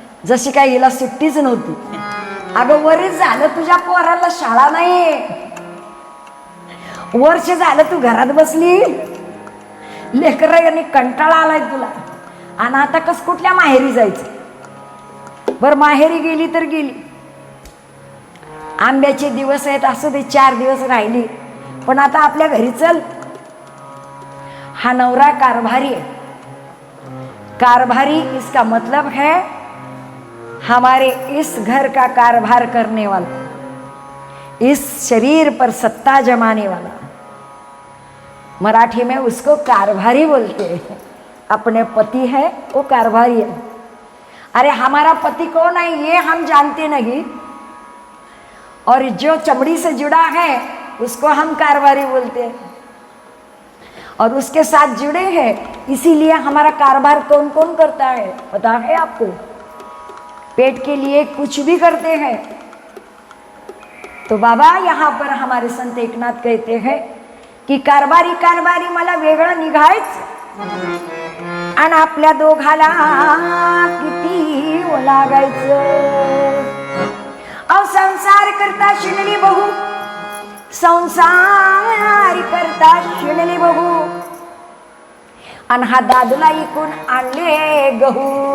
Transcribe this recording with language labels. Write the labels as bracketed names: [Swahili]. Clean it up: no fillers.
[Marathi] जशी काय हिला सुट्टीच नव्हती. अगं वरीच झालं तुझ्या पोराला शाळा नाही, वर्ष झालं तू घरात बसली, लेकरांनी कंटाळा आलाय तुला, आणि आता कस कुठल्या माहेरी जायचं. बरं माहेरी गेली तर गेली, आंब्याचे दिवस आहेत असं ते 4 दिवस राहिली, पण आता आपल्या घरी चल. हा नवरा [Hindi] कारभारी है, कारभारी इसका मतलब है हमारे इस घर का कारभार करने वाला, इस शरीर पर सत्ता जमाने वाला. मराठी में उसको कारभारी बोलते हैं. अपने पति है वो कारभारी है. अरे हमारा पति कौन है ये हम जानते नहीं, और जो चमड़ी से जुड़ा है उसको हम कारभारी बोलते हैं, और उसके साथ जुड़े हैं, इसीलिए हमारा कारोबार कौन कौन करता है पता है आपको. पेट के लिए कुछ भी करते हैं. तो बाबा यहाँ पर हमारे संत एकनाथ कहते हैं की [Marathi] कारभारी कारभारी मला वेगळं निघायचं आणि आपल्या दोघाला किती ओ लागायचं. अहो संसार करता शिणली बहू, संसार करता शिणली बहू, आणि हा दादूला इकून आणले गहू.